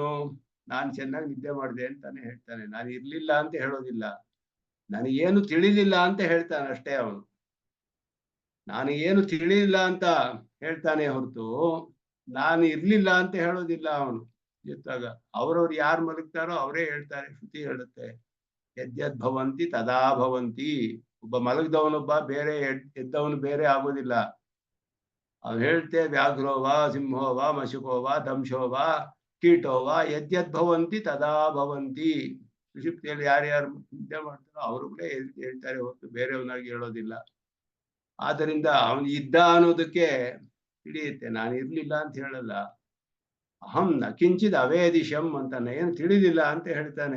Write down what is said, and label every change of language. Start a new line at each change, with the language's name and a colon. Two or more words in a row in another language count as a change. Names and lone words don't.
Kannada: ನಾನು ಚೆನ್ನಾಗಿ ನಿದ್ದೆ ಮಾಡಿದೆ ಅಂತಾನೆ ಹೇಳ್ತಾನೆ. ನಾನು ಇರ್ಲಿಲ್ಲ ಅಂತ ಹೇಳೋದಿಲ್ಲ. ನನಗೇನು ತಿಳಿಲಿಲ್ಲ ಅಂತ ಹೇಳ್ತಾನೆ ಅಷ್ಟೇ ಅವನು. ನಾನು ಏನು ತಿಳಿಲಿಲ್ಲ ಅಂತ ಹೇಳ್ತಾನೆ ಹೊರತು ನಾನು ಇರ್ಲಿಲ್ಲ ಅಂತ ಹೇಳೋದಿಲ್ಲ ಅವನು. ಎತ್ತಾಗ ಅವ್ರವ್ರು ಯಾರು ಮಲಗ್ತಾರೋ ಅವರೇ ಹೇಳ್ತಾರೆ. ಶ್ರುತಿ ಹೇಳುತ್ತೆ
Sanskrit: ಯದ್ಯದ್ ಭವಂತಿ ತದಾ ಭವಂತಿ.
Kannada: ಒಬ್ಬ ಮಲಗ್ದವನೊಬ್ಬ ಬೇರೆ, ಎದ್ದವನು ಬೇರೆ ಆಗೋದಿಲ್ಲ. ಅವ್ನು ಹೇಳ್ತೆ
Sanskrit: ವ್ಯಾಘ್ರೋವ ಸಿಂಹೋವ ಮಶುಕೋವ ದಂಶೋವ ಕೀಟೋವ ಯದ್ಯದ್ ಭವಂತಿ ತದಾ ಭವಂತಿ.
Kannada: ಸುಷುಪ್ತಿಯಲ್ಲಿ ಯಾರ್ಯಾರು ನಿದ್ದೆ ಮಾಡ್ತಾರೋ ಅವರುಗಳೇ ಹೇಳ್ತಾರೆ ಹೊರತು ಬೇರೆಯವನಾಗಿ ಹೇಳೋದಿಲ್ಲ. ಆದ್ದರಿಂದ ಅವನು ಇದ್ದ ಅನ್ನೋದಕ್ಕೆ ತಿಳಿಯುತ್ತೆ, ನಾನು ಇರ್ಲಿಲ್ಲ ಅಂತ ಹೇಳಲ್ಲ.
Sanskrit: ಅಹಂ ನ ಕಿಂಚಿದ್ ಅವೇದಿಶಂ
Kannada: ಅಂತಾನೆ, ಏನು ತಿಳಿದಿಲ್ಲ ಅಂತ ಹೇಳ್ತಾನೆ.